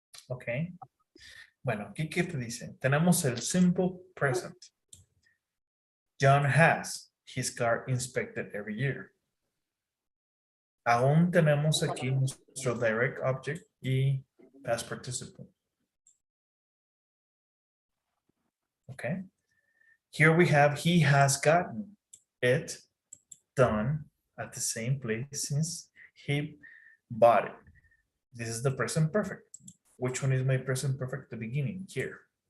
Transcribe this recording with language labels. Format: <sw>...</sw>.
<es>Okay. Bueno, aquí qué te dice. Tenemos el simple present.</es> <en>John has his car inspected every year.</en> <es>Aún tenemos aquí nuestro direct object y past participle.</es> <en>Okay. Here we have he has gotten it done at the same place since he bought it. This is the present perfect. Which one is my present perfect? The beginning here.</en>